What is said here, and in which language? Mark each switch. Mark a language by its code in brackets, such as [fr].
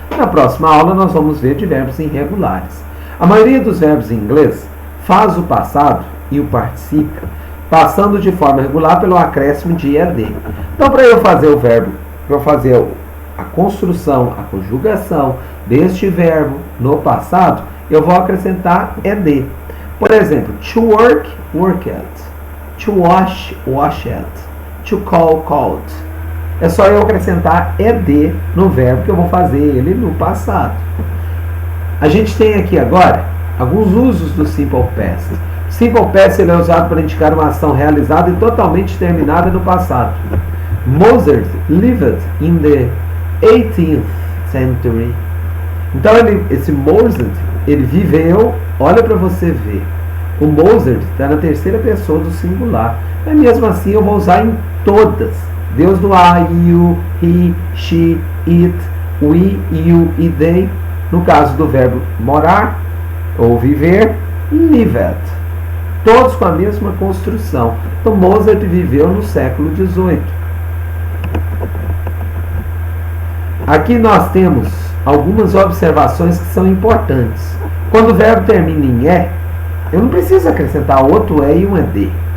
[pt] Na próxima aula nós vamos ver de verbos irregulares. A maioria dos verbos em inglês faz o passado e o participa, passando de forma regular pelo acréscimo de ed. Então, para eu fazer o verbo, para eu fazer a construção, a conjugação deste verbo no passado, eu vou acrescentar ed. Por exemplo, [en] to work, worked; to wash, washed; to call, called. [pt] É só eu acrescentar ed no verbo que eu vou fazer ele no passado. A gente tem aqui agora alguns usos do simple past. Simple past ele é usado para indicar uma ação realizada e totalmente terminada no passado. [en] Mozart lived in the 18th century. [pt] Então esse Mozart, ele viveu, olha para você ver. O Mozart está na terceira pessoa do singular. Mas mesmo assim eu vou usar em todas. [en] Deus do I, you, he, she, it, we, you e they. [pt] No caso do verbo morar ou viver, lived. Todos com a mesma construção. Então Mozart viveu no século XVIII. Aqui nós temos algumas observações que são importantes. Quando o verbo termina em eu não preciso acrescentar outro e um ed.